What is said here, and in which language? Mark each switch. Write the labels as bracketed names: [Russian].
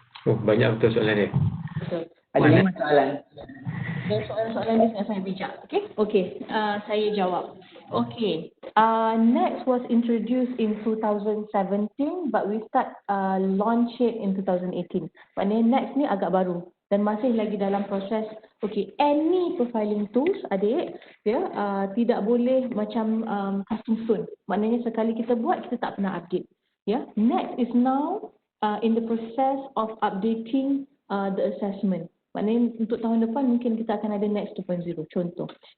[Malay] Oh, banyak betul soalan dia. Betul. Ada Mana? 5 soalan. Dan soalan-soalan ni sangat saya bijak. Okay, saya jawab. [English] Okay, Next was introduced in 2017 but we start launch it in 2018. [Malay] Maknanya Next ni agak baru dan masih lagi dalam proses. Okay, [English] any profiling tools [Malay] adik, tidak boleh macam custom stone. Maknanya sekali kita buat, kita tak pernah update. [English] Next is now in the process of updating the assessment. [Malay] Maknanya untuk tahun depan mungkin kita akan ada Next 2.0 contoh.